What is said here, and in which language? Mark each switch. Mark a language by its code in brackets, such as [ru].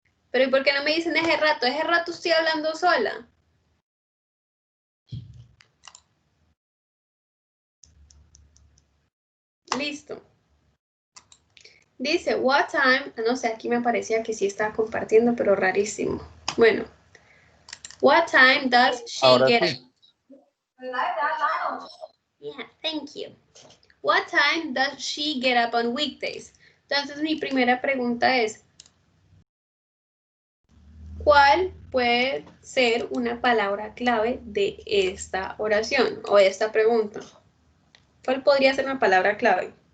[es] Pero ¿y por qué no me dicen ese rato? Ese rato estoy hablando sola. Listo. Dice, [en] what time, [es] no sé, aquí me parecía que sí estaba compartiendo, pero rarísimo. Bueno, [en] what time does she [es] Ahora [en] get [es] sí. [en] up? Yeah, thank you. What time does she get up on weekdays? [es] Entonces mi primera pregunta es, ¿cuál puede ser una palabra clave de esta oración o de esta pregunta? ¿Cuál podría ser una palabra clave?